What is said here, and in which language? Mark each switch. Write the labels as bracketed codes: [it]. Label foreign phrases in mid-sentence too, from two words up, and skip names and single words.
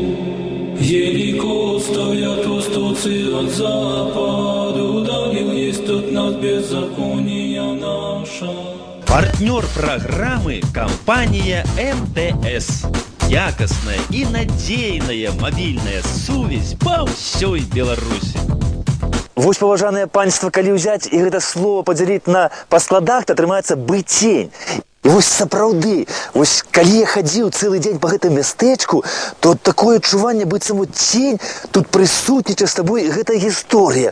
[cu] Елико стоят востоцы от запада, удалил есть от нас беззакония наша. [ru] Партнер программы – компания МТС. [be] якасная и надзейная мобильная сувязь [ru] по всей Беларуси. [be] Вось, паважанае панства, калі ўзяць і гэта слово падзяліць па складах, то атрымаецца быцень. І вось сапраўды, вось калі я хадзіў цэлы дзень па гэтым мястэчку, то такое адчуванне, быццам вот тень тут прысутнічае з табой гэтая гісторыя.